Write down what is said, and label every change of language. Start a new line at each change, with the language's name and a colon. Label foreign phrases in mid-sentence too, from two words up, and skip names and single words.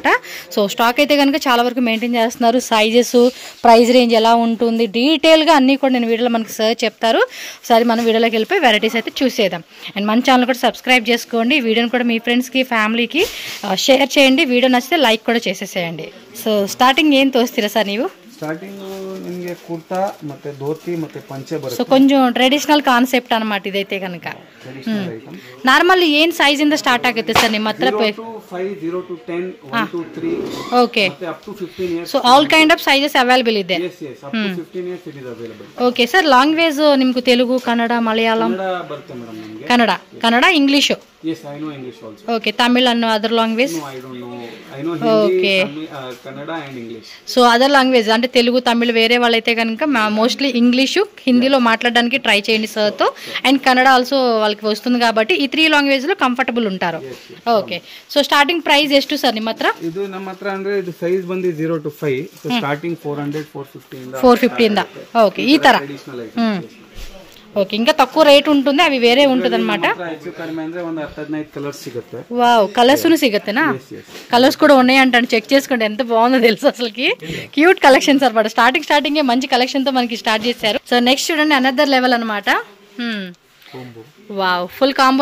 Telugu: సో స్టాక్ అయితే కనుక చాలా వరకు మెయింటైన్ చేస్తున్నారు.
English: sizes, price range
Telugu: ఎలా ఉంటుంది డీటెయిల్గా అన్నీ కూడా నేను వీడియోలో మనకి సార్ చెప్తారు. సరే మనం వీడియోలోకి వెళ్ళిపోయి వెరైటీస్ అయితే చూసేద్దాం. అండ్ మన ఛానల్ కూడా సబ్స్క్రైబ్ చేసుకోండి. వీడియోని కూడా మీ
English: friends family share
Telugu: చేయండి. వీడియో నచ్చితే లైక్ కూడా చేసేసేయండి. సో
Kannada: ಸ್ಟಾರ್ಟಿಂಗ್ ಏನು ತೋರಿಸ್ತೀರಾ ಸರ್ ನೀವು? ಸ್ಟಾರ್ಟಿಂಗ್ ನಿಮಗೆ ಕುರ್ತಾ ಮತ್ತೆ ಧೋತಿ ಮತ್ತೆ ಪಂಚೆ ಬರುತ್ತೆ. ಸೊ కొంచెం
English: traditional concept
Kannada: ಅన్నమాట ಇದೈತೆ ಕనుక. ನಾರ್ಮಲ್ ಏನು ಸೈಜ್ ಇಂದ ಸ್ಟಾರ್ಟ್ ಆಗುತ್ತೆ ಸರ್ ನಿಮ್ಮ ಹತ್ರ?
English: 0 to 5, 0 to 10, 1 to 3.
Kannada: ಓಕೆ. ಮತ್ತೆ
English: up to 15 years.
Kannada: ಸೊ
English: all kind of sizes available
Kannada: ಇದೆ.
English: Yes, up to 15 years it is available.
Kannada: ಓಕೆ ಸರ್. ಲ್ಯಾಂಗ್ವೇಜ್ ನಿಮ್ಗೆ ತೆಲುಗು, ಕನ್ನಡ, ಮಲಯಾಳಂ? ಕನ್ನಡ ಬರುತ್ತೆ ಮೇಡಂ ನಮಗೆ. ಕನ್ನಡ, ಇಂಗ್ಲಿಷ್?
English: Yes, I know English also. Okay, Tamil and other language? No, I don't know. I know Hindi, Kannada and English.
Telugu: సో
English: other language
Telugu: అంటే తెలుగు, తమిళ్ వేరే వాళ్ళైతే కనుక మోస్ట్లీ ఇంగ్లీషు, హిందీలో మాట్లాడడానికి ట్రై చేయండి సార్తో. అండ్ కన్నడ ఆల్సో వాళ్ళకి వస్తుంది కాబట్టి ఈ 3
English: language comfortable
Telugu: ఉంటారు.
English: okay. so starting price
Kannada: ಎಷ್ಟು ಸರ್ ನಿಮ್ಮ ಹತ್ರ? ಇದು ನಮ್ಮ ಹತ್ರ ಅಂದ್ರೆ ಇದು ಸೈಜ್ ಬಂದು
English: 0 to 5. so starting
Kannada: 400, 450 450 ಓಕೆ. ಈ ತರ ఓకే.
Telugu: ఇంకా తక్కువ రేట్ ఉంటుంది, అవి వేరే ఉంటుంది అనమాట. వావ్, కలర్స్ సిగత్తేనా? కలర్స్ కూడా ఉన్నాయంటాను. చెక్ చేసుకోండి ఎంత బాగుందో తెలుసు. అసలుకి
English: cute collections
Telugu: అనమాట. స్టార్టింగ్ మంచి కలెక్షన్ తో మనకి స్టార్ట్ చేశారు.
English: so next
Telugu: చూడండి
English: another level
Telugu: అనమాట. వావ్,
English: full combo.